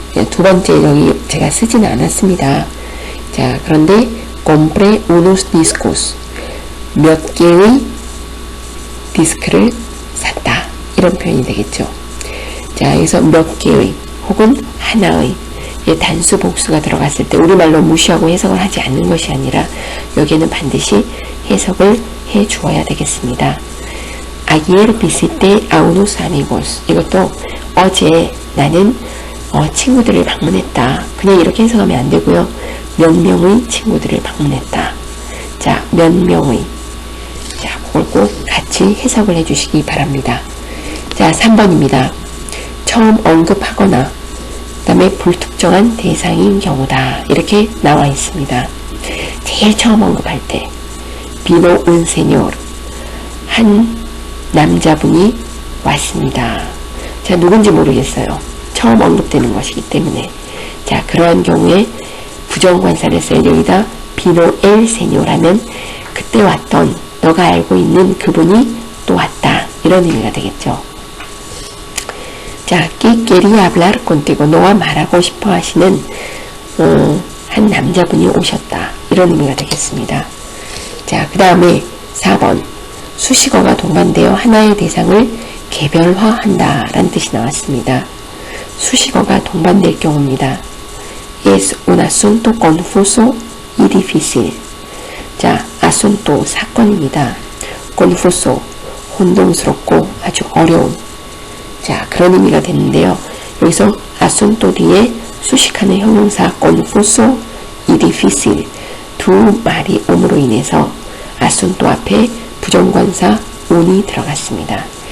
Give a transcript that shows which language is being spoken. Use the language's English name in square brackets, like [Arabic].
[Korean] 두 번째 여기 제가 쓰지는 않았습니다. 자, 그런데 [Spanish] compré unos discos [Korean] 몇 개의 디스크를 샀다 이런 표현이 되겠죠. 자, 여기서 몇 개의 혹은 하나의 단수 복수가 들어갔을 때 우리말로 무시하고 해석을 하지 않는 것이 아니라 여기에는 반드시 해석을 해 주어야 되겠습니다. [Spanish] Ayer visité a unos amigos. [Korean] 이것도 어제 나는 친구들을 방문했다. 그냥 이렇게 해석하면 안 되고요. 몇 명의 친구들을 방문했다. 자, 몇 명의. 자, 그걸 꼭 같이 해석을 해주시기 바랍니다. 자, 3번입니다. 처음 언급하거나 그 다음에 불특정한 대상인 경우다. 이렇게 나와 있습니다. 제일 처음 언급할 때 비노 [Spanish] un señor [Korean] 한 남자분이 왔습니다. 자, 누군지 모르겠어요. 처음 언급되는 것이기 때문에. 자, 그러한 경우에 부정관사를 써야 여기다 비노 엘 세뇨라면 그때 왔던 너가 알고 있는 그분이 또 왔다. 이런 의미가 되겠죠. [Spanish] 자, que quería hablar contigo. [Korean] 너와 말하고 싶어 하시는 한 남자분이 오셨다. 이런 의미가 되겠습니다. 자, 그 다음에 4번. 수식어가 동반되어 하나의 대상을 개별화한다 라는 뜻이 나왔습니다. 수식어가 동반될 경우입니다. [Spanish] Es un asunto confuso y difícil. [Korean] 자, asunto 사건입니다. confuso 혼동스럽고 아주 어려운. 자, 그런 의미가 되는데요. 여기서 asunto 뒤에 수식하는 형용사 [Spanish] confuso y difícil [Korean] 두 말이 옴으로 인해서 asunto 앞에 부정관사 un이 들어갔습니다.